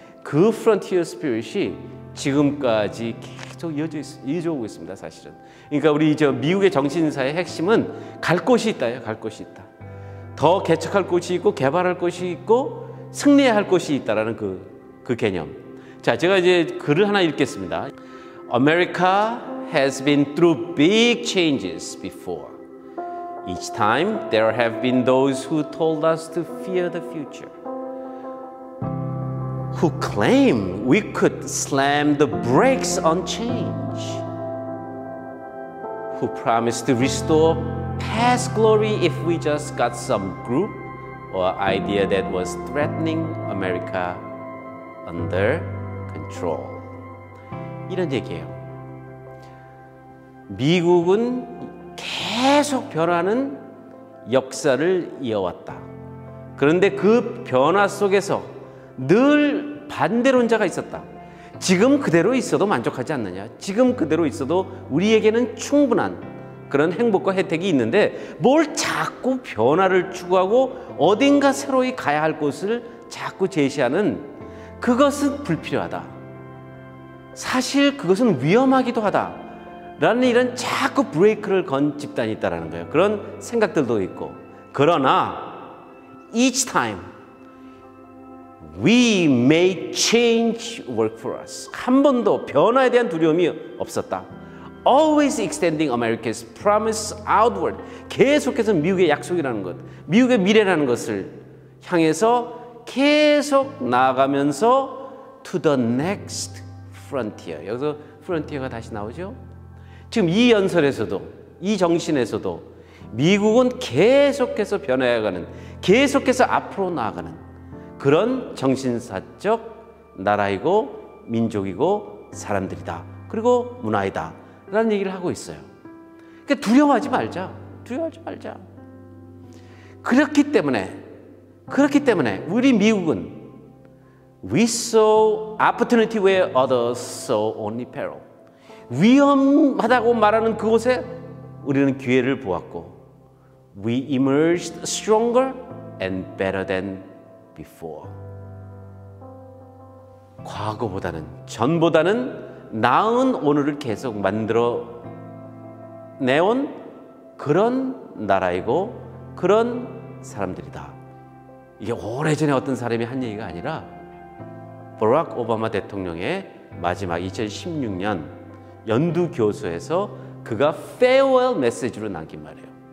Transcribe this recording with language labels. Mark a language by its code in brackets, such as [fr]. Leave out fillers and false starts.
[ko] 그 프론티어 스피릿이 지금까지 계속 이어져 오고 있습니다, 사실은. 그러니까 우리 미국의 정신사의 핵심은 갈 곳이 있다요, 갈 곳이 있다. 더 개척할 곳이 있고 개발할 곳이 있고 승리해야 할 곳이 있다라는 그 개념. 자, 제가 이제 글을 하나 읽겠습니다. [en] America has been through big changes before. Each time there have been those who told us to fear the future, who claim we could slam the brakes on change, who promised to restore past glory if we just got some group or idea that was threatening America under control. [ko] 이런 얘기예요. 미국은 계속 변하는 역사를 이어왔다. 그런데 그 변화 속에서 늘 반대론자가 있었다. 지금 그대로 있어도 만족하지 않느냐? 지금 그대로 있어도 우리에게는 충분한 그런 행복과 혜택이 있는데 뭘 자꾸 변화를 추구하고 어딘가 새로이 가야 할 곳을 자꾸 제시하는 그것은 불필요하다. 사실 그것은 위험하기도 하다. 라는 이런 자꾸 브레이크를 건 집단이 있다는 거예요. 그런 생각들도 있고. 그러나 [en] each time we made change work for us. [ko] 한 번도 변화에 대한 두려움이 없었다. [en] Always extending America's promise outward. [ko] 계속해서 미국의 약속이라는 것, 미국의 미래라는 것을 향해서 계속 나아가면서 [en] to the next frontier. [ko] 여기서 frontier가 다시 나오죠. 지금 이 연설에서도, 이 정신에서도 미국은 계속해서 변해가는, 계속해서 앞으로 나아가는 그런 정신사적 나라이고 민족이고 사람들이다. 그리고 문화이다. 라는 얘기를 하고 있어요. 그러니까 두려워하지 말자. 두려워하지 말자. 그렇기 때문에 우리 미국은 [en] We saw opportunity where others saw only peril. [ko] 위험하다고 말하는 그곳에 우리는 기회를 보았고 [en] We emerged stronger and better than before. [ko] 과거보다는, 전보다는 나은 오늘을 계속 만들어 내온 그런 나라이고 그런 사람들이다. 이게 오래전에 어떤 사람이 한 얘기가 아니라 버락 오바마 대통령의 마지막 2016년 연두 교수에서 그가 farewell 메시지로 남긴 말이에요.